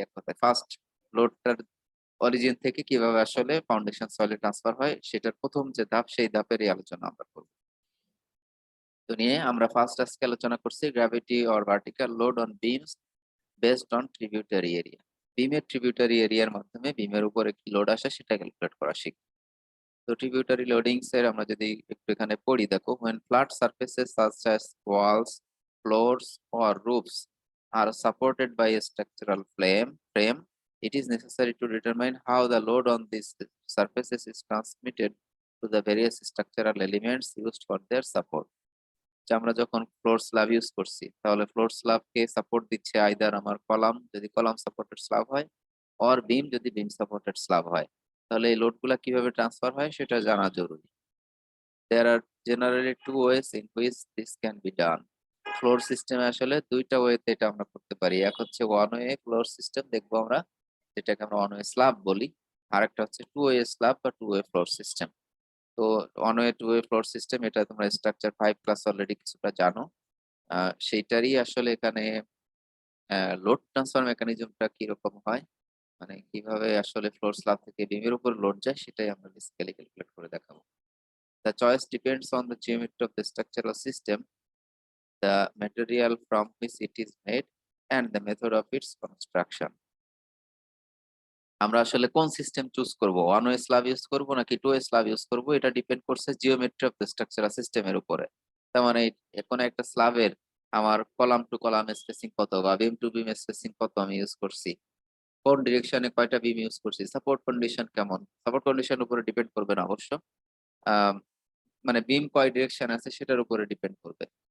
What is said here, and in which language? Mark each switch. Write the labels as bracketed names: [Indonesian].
[Bangla] এক কথায় first লোডটার origin থেকে কিভাবে আসলে ফাউন্ডেশন সয়েলে ট্রান্সফার হয় সেটার প্রথম যে ধাপ, সেই ধাপেরই আলোচনা আমরা করব। তো নিয়ে আমরা ফার্স্ট আজকে আলোচনা করছি [English] Gravity or vertical load on beams based on tributary area. [Bangla] বিমের ট্রিবিউটারি এরিয়ার মাধ্যমে বিমের উপরে কি লোড আসে সেটা ক্যালকুলেট করা শিখব। তো ট্রিবিউটারি লোডিংস এর আমরা যদি একটু এখানে পড়ি, দেখো, [English] when flat surfaces such as walls, floors or roofs are supported by a structural frame, it is necessary to determine how the load on these surfaces is transmitted to the various structural elements used for their support. [Bangla] যে আমরা যখন floor slab use করছি, তাহলে floor স্ল্যাবকে support দিচ্ছে either আমার column যদি column supported slab হয়, or বিম যদি বিম সাপোর্টেড স্ল্যাব হয়, তাহলে এই লোডগুলা কিভাবে ট্রান্সফার হয় সেটা জানা জরুরি। [English] There are generally two ways in which this can be done. [Bangla] Floor সিস্টেমে আসলে দুইটা ওয়েতে এটা আমরা করতে পারি। এক হচ্ছে ওয়ান ওয়ে ফ্লোর সিস্টেম দেখবো আমরা, যেটাকে আমরা ওয়ান ওয়ে স্ল্যাব বলি। আর একটা হচ্ছে টু ওয়ে স্ল্যাব বা টু ওয়ে ফ্লোর সিস্টেম। তো one way to way floor system, এটা তোমরা স্ট্রাকচার 5 ক্লাস অলরেডি কিছুটা জানো। সেইটারই আসলে এখানে লোড ট্রান্সফার মেকানিজমটা কিরকম হয়, মানে কিভাবে আসলে ফ্লোর স্ল্যাব থেকে বিমের উপর লোড যায়, সেটাই আমরা বেসিক্যালি ক্যালকুলেট করে দেখাবো। [English] The choice depends on the geometry of the structural system, the material from which it is made, and the method of its construction. [Bangla] আমরা আসলে কোন সিস্টেম চুজ করব, ওয়ান ওয়ে স্ল্যাব ইউজ করব নাকি two way slab use করব, এটা depend করছে geometry of the structural সিস্টেমের উপরে। তার মানে এখন একটা স্ল্যাবের আমার কলাম টু কলাম স্পেসিং কত বা বিম টু বিম স্পেসিং কত আমি ইউজ করছি, কোন ডিরেকশনে কয়টা বিম ইউজ করছি, সাপোর্ট কন্ডিশন কেমন, সাপোর্ট কন্ডিশন উপরে ডিপেন্ড করবে না অবশ্য, আহ, মানে বিম কয় ডিরেকশন আছে সেটার উপরে ডিপেন্ড করবে।